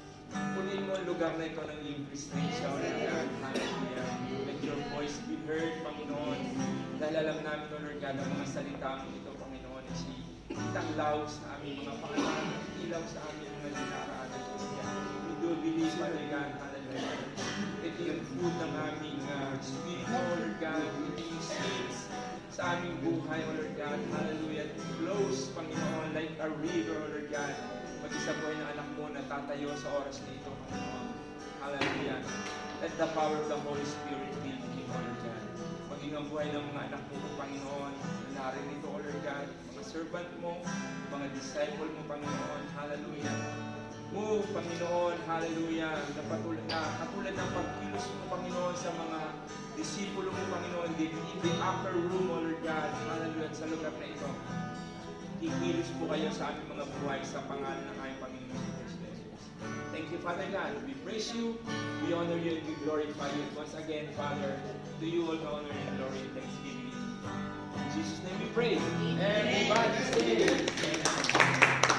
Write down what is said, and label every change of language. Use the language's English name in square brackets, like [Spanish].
[Filipino] Punin mo ang lugar na ito ng iyong presensya, O Lord God, hallelujah. [English] Let your voice be heard, Panginoon. [Filipino] Dahil alam namin, O Lord God, ang mga salita mo ito, Panginoon, ay si itanglaw sa aming mga paanan, ilaw sa aming mga dinaraanan, O Lord God. [English] We do believe, Father God, [Filipino] hallelujah. Ito yung food ng aming spirit, O Lord God, ito yung seeds sa aming buhay, O Lord God, hallelujah. [English] It flows, Panginoon, like a river, O Lord God. [Filipino] Mag-isa po ng anak mo na tatayo sa oras na ito, Panginoon. Hallelujah. [English] Let the power of the Holy Spirit be in him, O Lord God. [Filipino] Maging ang buhay ng mga anak mo, Panginoon, na narito, O Lord God, mga servant mo, mga disciple mo, Panginoon, hallelujah. Move, Panginoon, hallelujah, na katulad ng pagkilos mo, Panginoon, sa mga disipulo mo, Panginoon, [English] in the upper room, [Filipino] O Lord God, hallelujah, sa lugar na ito. Ikilos po kayo sa aming mga buhay sa pangalan ng aming Panginoon Jesus. [English] Thank you, Father God. We praise you, we honor you, and we glorify you. Once again, Father, to you all the honor and glory and thanksgiving. In Jesus' name we pray. Everybody say it.